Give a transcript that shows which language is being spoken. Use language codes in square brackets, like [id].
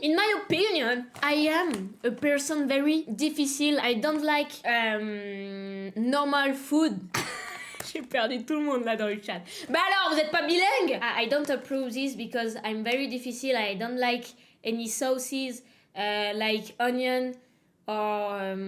[en] In my opinion, I am a person very difficile. I don't like normal food. [fr] J'ai perdu tout le monde là dans le chat. Bah alors, vous êtes pas bilingue? [en] I don't approve this because I'm very difficile. I don't like any sauces like onion or